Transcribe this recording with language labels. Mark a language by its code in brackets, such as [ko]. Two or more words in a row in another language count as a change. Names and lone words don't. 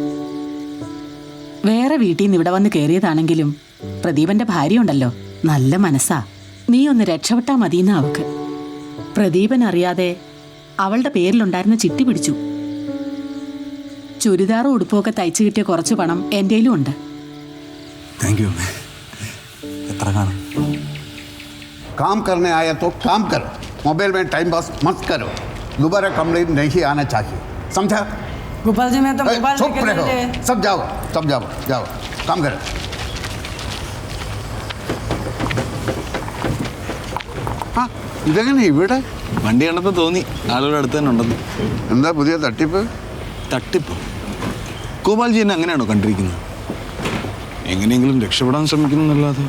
[ml] വേറെ വീട്ടിൽ നിന്ന് ഇവിടെ വന്ന് കയറിയതാണെങ്കിലും പ്രദീപന്റെ ഭാര്യ ഉണ്ടല്ലോ, നല്ല മനസ്സാ. നീ ഒന്ന് രക്ഷപ്പെട്ടാ മതിയെന്ന അവക്ക്. പ്രദീപൻ അറിയാതെ അവളുടെ പേരിലുണ്ടായിരുന്ന ചിട്ടി പിടിച്ചു. ചുരിദാറും ഉടുപ്പുമൊക്കെ തയ്ച്ചു കിട്ടിയ കുറച്ച് പണം എൻ്റെയിലും ഉണ്ട്. [en] Thank you [ml] അമ്മേ. എത്ര കാണും? [hi] काम करने आया तो काम करो, मोबाइल में टाइम पास मत करो. दोबारा कंप्लेंट नहीं आना चाहिए, समझा? गोपाल जी मैं तो मोबाइल चुप लेके रहो, चले। सब जाओ जाओ काम करो. [ml] ആ ഇതെങ്ങനെ ഇവിടെ? വണ്ടി കണ്ടപ്പോൾ തോന്നി ആളുകളുടെ അടുത്ത് തന്നെ ഉണ്ടെന്ന്. എന്താ പുതിയ തട്ടിപ്പ്? തട്ടിപ്പ്? ഗോപാൽജി എന്നെ അങ്ങനെയാണോ കണ്ടിരിക്കുന്നത്? എങ്ങനെയെങ്കിലും രക്ഷപ്പെടാൻ ശ്രമിക്കുന്നല്ലാതെ.